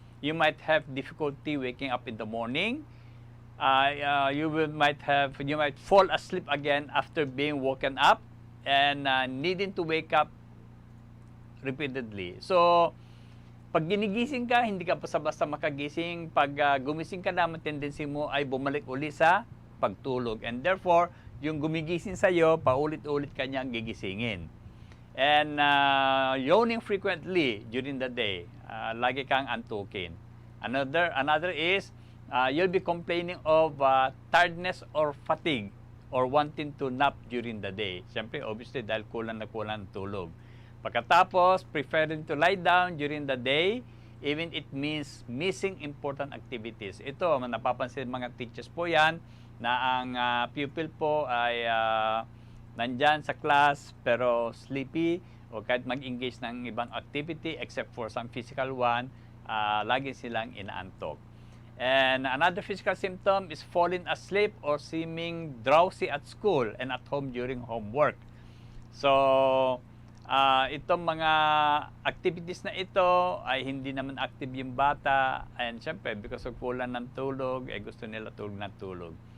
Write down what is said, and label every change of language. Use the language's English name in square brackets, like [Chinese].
[English] You might have difficulty waking up in the morning. You might fall asleep again after being woken up and needing to wake up repeatedly. [Filipino] So, pag ginigising ka, hindi ka basta-basta makagising. Pag gumising ka naman, tendency mo ay bumalik uli sa pagtulog. [English] And therefore, [Filipino] yung gumigising sa'yo, paulit-ulit ka niyang gigisingin. [English] And yawning frequently during the day. [Filipino] Lagi kang antukin. [English] Another is, you'll be complaining of tiredness or fatigue or wanting to nap during the day. [Filipino] Siyempre, [English] obviously, [Filipino] dahil kulang ng tulog. Pagkatapos, [English] preferring to lie down during the day, even it means missing important activities. [Filipino] Ito, napapansin mga teachers po yan, na ang pupil po ay nandyan sa class pero sleepy o kahit mag-engage ng ibang activity [English] except for some physical one, [Filipino] lagi silang inaantok. [English] And another physical symptom is falling asleep or seeming drowsy at school and at home during homework. [Filipino] So, itong mga activities na ito ay hindi naman active yung bata and syempre [English] because of [Filipino] kulang ng tulog, gusto nila tulog.